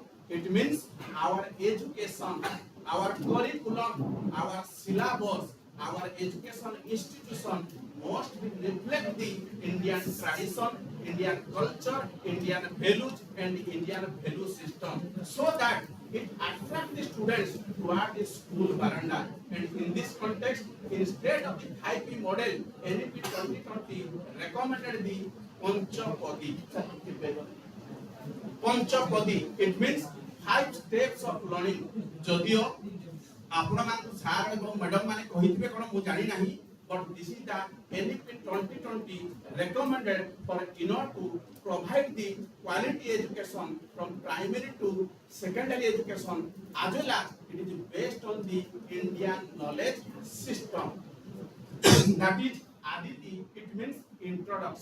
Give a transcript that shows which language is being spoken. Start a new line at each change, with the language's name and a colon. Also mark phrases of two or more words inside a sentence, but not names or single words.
English: It means our education, our curriculum, our syllabus, our education institution must reflect the Indian tradition, Indian culture, Indian values, and Indian value system, so that it attracts the students toward the school veranda. And in this context, instead of the 5P model, NEP 2020 recommended the Panchapadi. Panchapadi, it means 5 steps of learning. Jodio,
Odia: ଆପଣ ମାନଙ୍କୁ ସାର୍ ଏବଂ ମ୍ୟାଡମ୍ ମାନେ କହିଥିବେ କ'ଣ ମୁଁ ଜାଣି ନାହିଁ
English: but this is the NEP 2020 recommended for in order to provide the quality education from primary to secondary education as well as it is based on the Indian knowledge system. That is Aditi, it means introduction.